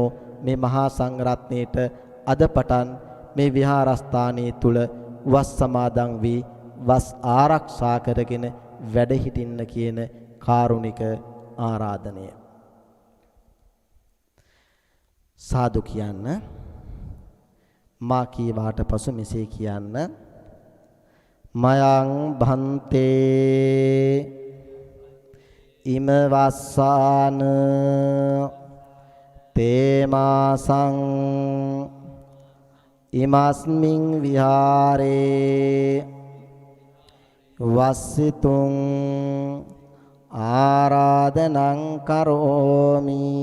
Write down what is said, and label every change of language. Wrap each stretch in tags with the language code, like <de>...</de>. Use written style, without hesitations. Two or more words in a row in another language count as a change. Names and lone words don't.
<si>මේ මහා සංඝරත්නයේට අද පටන් මේ විහාරස්ථානයේ තුල වස් සමාදන් වී වස් ආරක්ෂා කරගෙන වැඩ හිටින්න කියන කාරුණික ආරාධනය. සාදු කියන්න. මා කීවාට පසු මෙසේ කියන්න.</si> <pi>මයං භන්තේ ඉමවස්සාන තේමාසං ඉමස්මින් විහාරේ වස්සිතුං ආරාධනං කරෝමි.</pi>